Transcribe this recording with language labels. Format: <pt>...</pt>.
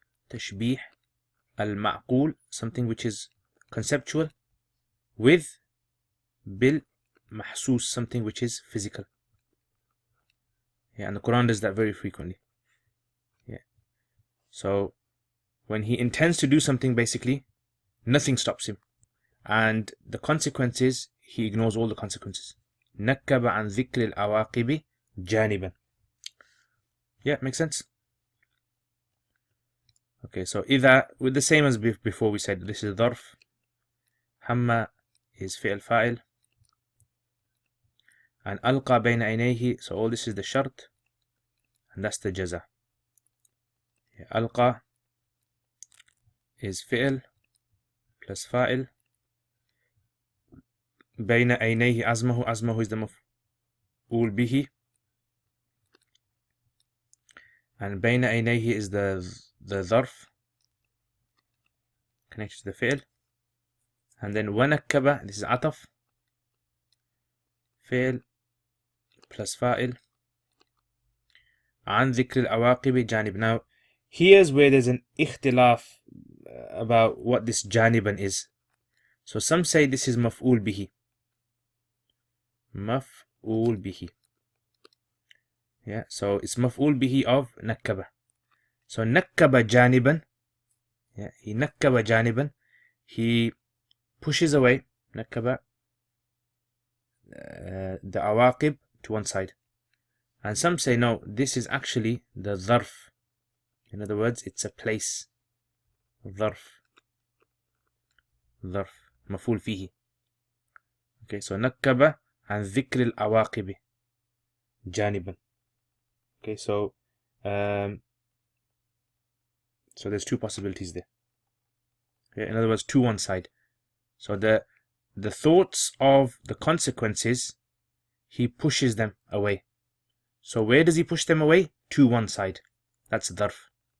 <ar>تشبيه المعقول,</ar> <en>something which is conceptual, with بالمحسوس, something which is physical. Yeah, and the Quran does that very frequently. Yeah. So when he intends to do something, basically, nothing stops him. And the consequences, he ignores all the consequences.</en> <ar>نكب عن ذكر العواقب جانبا.</ar> <en>Yeah, makes sense? Okay, so إذا, with the same as before we said, this is ظرف.</en> <ar>هم is فعل فاعل.</ar> <en>And</en> <ar>ألقى بين عينيه,</ar> <en>so all this is the شرط. And that's the جزاء.</en> <ar>Yeah, ألقى is فعل plus فاعل. بين عينيه عزمه, عزمه is the مفعول به.</ar> <en>And</en> <ar>بين عينيه</ar> <en>is the ظرف connected to the فعل. And then ونكب, this is عطف.</en> <ar>فعل plus فاعل. عن ذكر العواقب جانب.</ar> <en>Now, here's where there's an اختلاف about what this جانبا is. So some say this is مفعول به.</en> <ar>مفعول به.</ar> <en>Yeah, so it's مفعول به of نكب.</en> <ar>So نكب جانبا.</ar> <en>Yeah, he</en> <ar>نكب جانبا.</ar> <en>He pushes away, نكب, the عواقب to one side. And some say no, this is actually the ظرف. In other words, it's a place.</en> <ar>ظرف مفعول فيه. Okay, so نكب عن ذكر العواقب جانبا.</ar> <en>Okay, so there's two possibilities there. Okay, in other words, to one side. So the thoughts of the consequences, he pushes them away. So where does he push them away? To one side. That's ظرف.</en>